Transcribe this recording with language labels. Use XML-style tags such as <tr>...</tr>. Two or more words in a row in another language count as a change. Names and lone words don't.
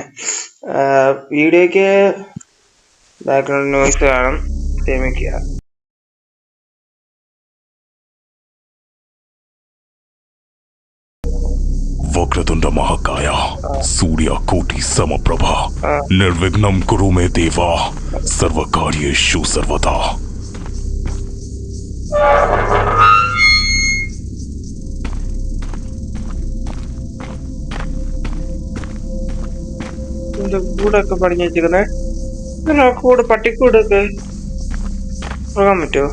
<ml>വീഡിയോക്ക്</ml> <en>background noise</en> <ml>കാണും, ക്ഷമിക്കുക.</ml> <sa>वक्रतुंड महाकाय सूर्यकोटि समप्रभ निर्विघ्नं कुरु मे देवा सर्वकार्येषु सर्वदा.</sa> <ml>കൂടൊക്കെ പടിഞ്ഞു വെച്ചിരിക്കുന്നേ. കൂട് പട്ടിക്കൂടൊക്കെ പോകാൻ പറ്റുമോ?</ml>